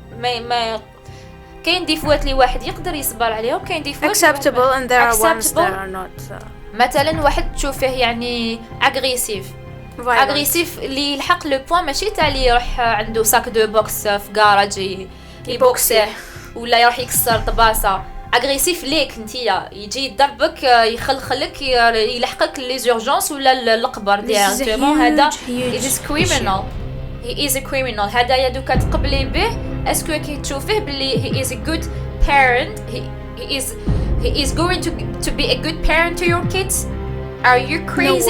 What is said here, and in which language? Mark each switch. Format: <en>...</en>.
<ar>ما كاين ديفوات اللي واحد يقدر يصبر عليهم، كاين ديفوات</ar> <en>acceptable and there are ones that are not.</en> <ar>مثلا واحد تشوفه يعني اغريسيف اللي يلحق لو بوين ماشي تاع اللي يروح عنده ساك دو بوكس في كاراج يبوكسه ولا راح يكسر طباسه اغريسيف ليك نتيا يجي يضربك يخلخلك يلحقك لي زورجونس ولا القبر ديريكتومون هذا</ar> <en>it is criminal he is a criminal</en> <ar>هذا يا دوكا تقبلي به اسكو كي تشوفيه بلي</ar> <en>he is a good parent he is going to be a good parent to your kids are you crazy</en>